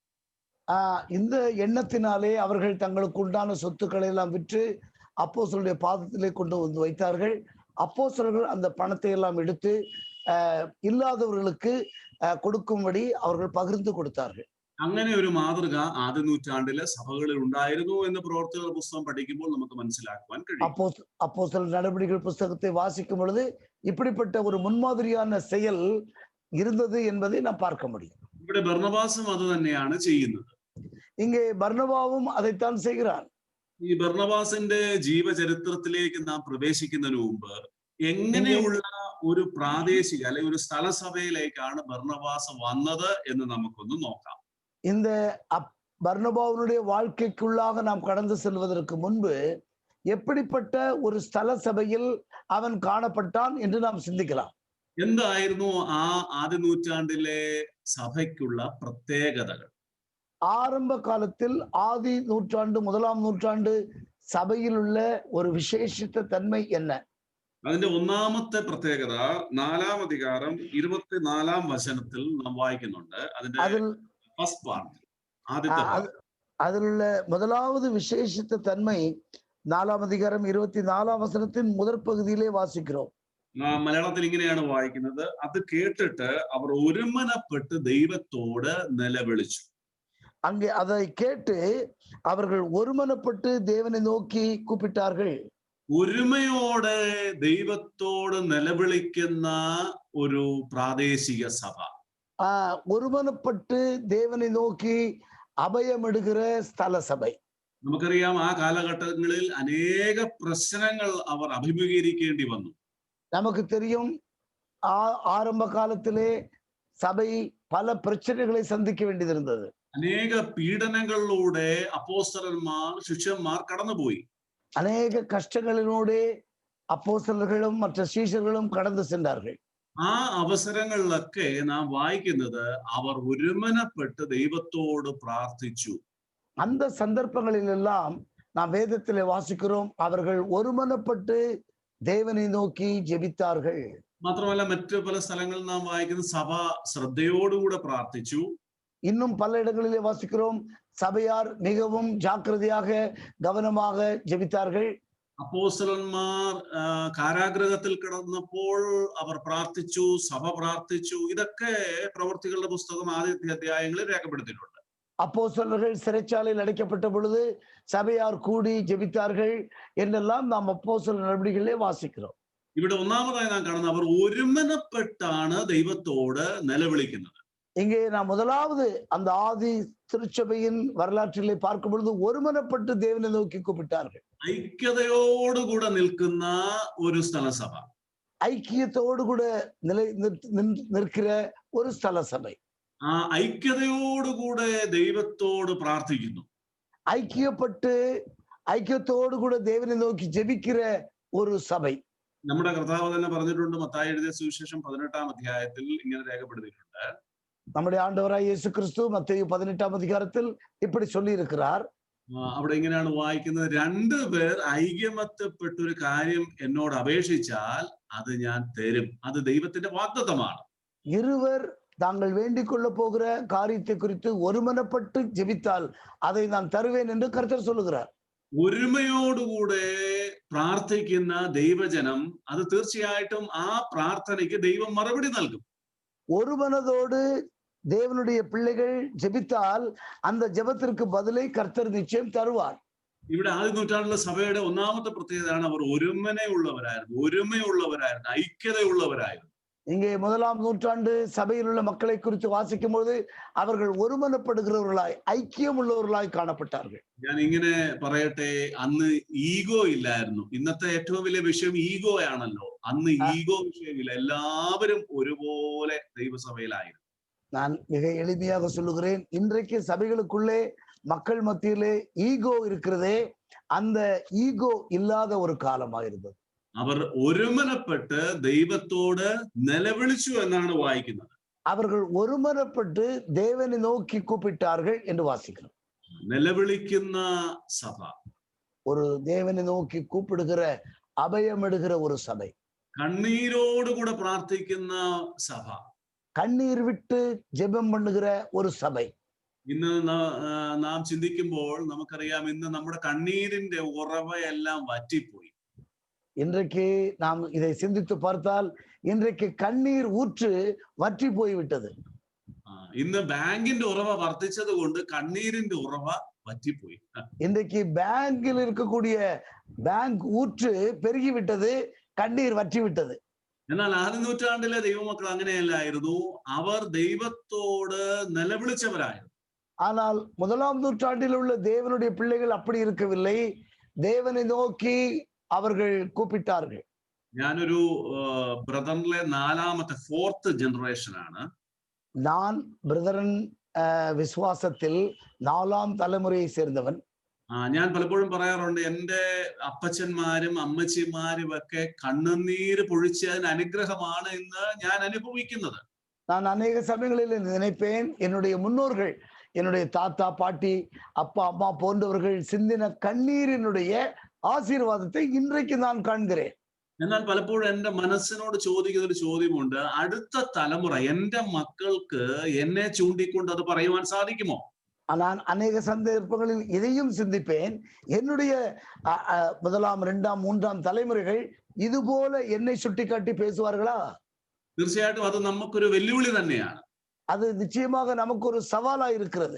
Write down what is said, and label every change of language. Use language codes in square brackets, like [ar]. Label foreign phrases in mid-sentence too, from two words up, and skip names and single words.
[ta] இந்த எண்ணத்தினாலே அவர்கள் தங்களுக்கு உண்டான சொத்துக்களை எல்லாம் விற்று அப்போஸ்தலருடைய பாதத்திலே கொண்டு வந்து வைத்தார்கள். அப்போஸ்தலர்கள் அந்த பணத்தை எல்லாம் எடுத்து இல்லாதவர்களுக்கு கொடுக்கும்படி அவர்கள் பகிர்ந்து கொடுத்தார்கள். [ml] അങ്ങനെ ഒരു മാതൃക ആദ്യ നൂറ്റാണ്ടിലെ സഭകളിൽ ഉണ്ടായിരുന്നു എന്ന് പ്രവർത്തകരുടെ പുസ്തകം പഠിക്കുമ്പോൾ നമുക്ക് മനസ്സിലാക്കുവാൻ കഴിയും. [ta] அப்போஸ்தலர் நடவடிக்கைகள் புஸ்தகத்தை வாசிக்கும் பொழுது இப்படிப்பட்ட ஒரு முன்மாதிரியான செயல் இருந்தது என்பதை நாம் பார்க்க முடியும். [ml] ഇവിടെ ബർണബാസും അത് തന്നെയാണ് ചെയ്യുന്നത്. [ta] இங்கே பர்னபாவும் அதைத்தான் செய்கிறான். [ml] ഈ ബർണബാസിന്റെ ജീവചരിത്രത്തിലേക്ക് നാം പ്രവേശിക്കുന്നതിന് മുമ്പ് എങ്ങനെയുള്ള ഒരു പ്രാദേശിക അല്ലെങ്കിൽ ഒരു സ്ഥലസഭയിലേക്കാണ് ബർണബാസ് വന്നത് എന്ന് നമുക്കൊന്ന് നോക്കാം. [ta] இந்த பர்னபாவுடைய வாழ்க்கைக்குள்ளாக நாம் கடந்து செல்வதற்கு முன்பு எப்படிப்பட்ட ஒரு ஸ்தல சபையில் அவன் காணப்பட்டான் என்று நாம் சிந்திக்கலாம். [ml] എന്തായിരുന്നു ആ ആദ്യ നൂറ്റാണ്ടിലെ സഭയ്ക്കുള്ള പ്രത്യേകതകൾ? [ta] ஆரம்ப காலத்தில் ஆதி நூற்றாண்டு, முதலாம் நூற்றாண்டு சபையில் உள்ள ஒரு விசேஷித்த தன்மை என்ன? [ml] അതിന്റെ ഒന്നാമത്തെ പ്രത്യേകത 4-ാം അധികാരം 24-ാം വചനത്തിൽ നാം വായിക്കുന്നുണ്ട്. അതിന്റെ [en] first part, [ml] ആദ്യത്തെ [ta] அதில் உள்ள முதலாவது விசேஷித்த தன்மை 4-ாம் அதிகாரம் 24-ாம் வசனத்தின் முதற் பகுதியிலே வாசிக்கிறோம். [ml] മലയാളത്തിൽ ഇങ്ങനെയാണ് വായിക്കുന്നത്. അത് കേട്ടിട്ട് അവർ ഒരുമനപ്പെട്ട് ദൈവത്തോട് നിലവിളിച്ചു. [ta] அங்கே அதை கேட்டு அவர்கள் ஒருமனப்பட்டு தேவனை நோக்கி கூப்பிட்டார்கள். [ml] ഒരുമയോടെ ദൈവത്തോട് നിലവിളിക്കുന്ന ഒരു പ്രാദേശിക സഭ, [ta] ஒருமனப்பட்டு தேவனை நோக்கி அபயமிடுகிற ஸ்தல சபை. [ml] നമുക്കറിയാം ആ കാലഘട്ടങ്ങളിൽ അനേക പ്രശ്നങ്ങൾ അവർ അഭിമുഖീകരിക്കേണ്ടി വന്നു. [ta] நமக்கு தெரியும், ஆரம்ப காலத்திலே சபை பல பிரச்சனைகளை சந்திக்க வேண்டியது இருந்தது. [ml] അനേക പീഡനങ്ങളിലൂടെ അപ്പോസ്തലന്മാർ, ശിഷ്യന്മാർ കടന്നുപോയി. [ta] அநேக கஷ்டங்களினோடே அப்போஸ்தலர்களும் மற்ற சீஷர்களும் கடந்து சென்றார்கள். [ml] ആ അവസരങ്ങളിലൊക്കെ നാം വായിക്കുന്നത് അവർ ഒരുമനപ്പെട്ട് ദൈവത്തോട് പ്രാർത്ഥിച്ചു. [ta] அந்த சந்தர்ப்பங்களில் எல்லாம் நாம் வேதத்திலே வாசிக்கிறோம், அவர்கள் ஒருமனப்பட்டு தேவனை நோக்கி ஜெபித்தார்கள். [ml] മാത്രമല്ല മറ്റു പല സ്ഥലങ്ങളിൽ നാം വായിക്കുന്ന സഭ ശ്രദ്ധയോടുകൂടെ പ്രാർത്ഥിച്ചു. [ta] இன்னும் பல இடங்களிலே வாசிக்கிறோம், சபையார் மிகவும் ஜாக்கிரதையாக கவனமாக ஜெபித்தார்கள். [ml] അപ്പോസ്തലന്മാർ കാരാഗ്രഹത്തിൽ കിടന്നപ്പോൾ അവർ പ്രാർത്ഥിച്ചു, സഭ പ്രാർത്ഥിച്ചു. ഇതൊക്കെ പ്രവർത്തികളുടെ പുസ്തകം ആദ്യത്തെ അധ്യായങ്ങളിൽ രേഖപ്പെടുത്തിയിട്ടുണ്ട്. [ta] அப்போஸ்தலர்கள் சிறைச்சாலையில் அடைக்கப்பட்ட பொழுது சபையார் கூடி ஜெபித்தார்கள் என்றெல்லாம் நாம் அப்போஸ்தலர் நடவடிக்கைகளிலே வாசிக்கிறோம். [ml] ഇവിടെ ഒന്നാമതായി നാം കാണുന്നത് അവർ ഒരുമനപ്പെട്ടാണ് ദൈവത്തോട് നിലവിളിക്കുന്നത്. [ta] இங்கே நாம் முதலாவது அந்த ஆதி திருச்சபையின் வரலாற்றிலே பார்க்கும் பொழுது ஒருமனப்பட்டு தேவனை நோக்கி கூப்பிட்டார்கள். [ml] ഐക്യതയോടുകൂടെ നിൽക്കുന്ന ഒരു സ്ഥലസഭ, [ta] ஐக்கியத்தோடு கூட நிற்கிற ஒரு ஸ்தல சபை. [ml] ആ ഐക്യതയോടുകൂടെ ദൈവത്തോട് പ്രാർത്ഥിക്കുന്നു. [ta] ஐக்கியத்தோடு கூட தேவனை நோக்கி ஜெபிக்கிற ஒரு சபை. [ml] നമ്മുടെ കർത്താവ് തന്നെ പറഞ്ഞിട്ടുണ്ട്. മത്തായി എഴുതിയ സുവിശേഷം 18-ാം അധ്യായത്തിൽ ഇങ്ങനെ രേഖപ്പെടുത്തിയിട്ടുണ്ട്. [ta] நம்முடைய ஆண்டவராய் இயேசு கிறிஸ்து மத்தேயு 18-ாம் அதிகாரத்தில் இப்படி சொல்லி இருக்கிறார். [ml] അവിടെ ഇങ്ങനെയാണ് വായിക്കുന്നത്, 2 പേർ ഐക്യമത്യപ്പെട്ടൊരു കാര്യം എന്നോട് അപേക്ഷിച്ചാൽ അത് ഞാൻ തരും. അത് ദൈവത്തിന്റെ വാഗ്ദത്തമാണ്. [ta] இருவர் தாங்கள் வேண்டிக் கொள்ள போகிற காரியத்தை குறித்து ஒருமனப்பட்டு ஜெபித்தால் அதை நான் தருவேன் என்று கர்த்தர் சொல்லுகிறார். [ml] ഒരുമയോടുകൂടെ പ്രാർത്ഥിക്കുന്ന ദൈവജനം അത് തീർച്ചയായിട്ടും ആ പ്രാർത്ഥനയ്ക്ക് ദൈവം മറുപടി നൽകും. [ta] ஒரு மனதோடு தேவனுடைய பிள்ளைகள் ஜெபித்தால் அந்த ஜெபத்திற்கு பதிலை கர்த்தர் நிச்சயம் தருவார். [ml] ഇവിടെ ആദ്യ നൂറ്റാണ്ടിലെ സഭയുടെ ഒന്നാമത്തെ പ്രത്യേകതയാണ് അവർ ഒരുമയുള്ളവരായിരുന്നു, ഐക്യതയുള്ളവരായിരുന്നു. [ta] இங்கே 1ஆம் நூற்றாண்டு சபையில் உள்ள மக்களை குறித்து வாசிக்கும் போது அவர்கள் ஒருமனப்படுகிறவர்களாய் ஐக்கியம் உள்ளவர்களாய் காணப்பட்டார்கள். [ml] ഞാൻ ഇങ്ങനെ പറയട്ടെ, അന്ന് ഈഗോ ഇല്ലായിരുന്നു. ഇന്നത്തെ ഏറ്റവും വലിയ വിഷയം ഈഗോ ആണല്ലോ. അന്ന് ഈഗോ വിഷയമില്ല, എല്ലാവരും ഒരുപോലെ ദൈവസഭയിലായിരുന്നു. [ta] நான் மிக எளிமையாக சொல்லுகிறேன், இன்றைக்கு சபைகளுக்குள்ளே மக்கள் மத்தியிலே ஈகோ இருக்கிறதே, அந்த ஈகோ இல்லாத ஒரு காலமாக இருந்தது. [ml] അവർ ഒരുമനപ്പെട്ട് ദൈവത്തോട് നിലവിളിച്ചു എന്നാണ് വായിക്കുന്നത്. [ta] அவர்கள் ஒருமனப்பட்டு தேவனை நோக்கி கூப்பிட்டார்கள் என்று வாசிக்கிறோம். [ml] നിലവിളിക്കുന്ന സഭ, [ta] ஒரு தேவனை நோக்கி கூப்பிடுகிற அபயமிடுகிற ஒரு சபை, [ml] കണ്ണീരോടുകൂടെ പ്രാർത്ഥിക്കുന്ന സഭ, [ta] கண்ணீர் விட்டு ஜெபம் பண்ணுகிற ஒரு சபை. [ml] ഇന്ന് നാം ചിന്തിക്കുമ്പോൾ നമുക്കറിയാം, ഇന്ന് നമ്മുടെ കണ്ണീരിന്റെ ഉറവയെല്ലാം വറ്റിപ്പോയി. [ta] இன்றைக்கு நாம் இதை சிந்தித்து பார்த்தால் இன்றைக்கு கண்ணீர் ஊற்று வற்றி போய்விட்டது. [ml] ഇന്ന് ബാങ്കിന്റെ ഉറവ വർദ്ധിച്ചത് കൊണ്ട് കണ്ണീരിന്റെ ഉറവ വറ്റിപ്പോയി. [ta] இன்றைக்கு பேங்கில் இருக்கக்கூடிய பேங்க் ஊற்று பெருகிவிட்டது, கண்ணீர் வற்றி விட்டது. [ml] എന്നാൽ ആദ്യ നൂറ്റാണ്ടിലെ ദൈവമക്കൾ അങ്ങനെയല്ലായിരുന്നു. അവർ ദൈവത്തോട് നിലവിളിച്ചവരായിരുന്നു. [ta] ஆனால் 1ஆம் நூற்றாண்டில் உள்ள தேவனுடைய பிள்ளைகள் அப்படி இருக்கவில்லை. தேவனை நோக்கி அவர்கள் கூப்பிட்டார்கள். [ml] ഞാനൊരു ബ്രദറിലെ 4th ജനറേഷൻ ആണ്. [ta] நான் பிரதரன் விசுவாசத்தில் 4ஆம் தலைமுறையை சேர்ந்தவன். [ml] ഞാൻ പലപ്പോഴും പറയാറുണ്ട്, എൻ്റെ അപ്പച്ചന്മാരും അമ്മച്ചിമാരും ഒക്കെ കണ്ണുനീര് പൊഴിച്ചതിന് അനുഗ്രഹമാണ് ഇന്ന് ഞാൻ അനുഭവിക്കുന്നത്. [ta] நான் அநேக சமயங்களில் நினைப்பேன், என்னுடைய முன்னோர்கள், என்னுடைய தாத்தா பாட்டி அப்பா அம்மா போன்றவர்கள் சிந்தின கண்ணீரினுடைய ஆசீர்வாதத்தை இன்றைக்கு நான் காண்கிறேன். [ml] എന്നാൽ പലപ്പോഴും എൻ്റെ മനസ്സിനോട് ചോദിക്കുന്ന ഒരു ചോദ്യമുണ്ട്, അടുത്ത തലമുറ, എൻ്റെ മക്കൾക്ക് എന്നെ ചൂണ്ടിക്കൊണ്ട് അത് പറയുവാൻ സാധിക്കുമോ? [ta] நான் அநேக சந்தர்ப்பங்களில் இதையும் சிந்திப்பேன், என்னுடைய 1ஆம் 2ஆம் 3ஆம் தலைமுறைகள் இது போல என்னை சுட்டிக்காட்டி பேசுவார்களா? [ml] തീർച്ചയായിട്ടും അത് നമുക്കൊരു വെല്ലുവിളി തന്നെയാണ്. [ta] அது நிச்சயமாக நமக்கு ஒரு சவாலா இருக்கிறது.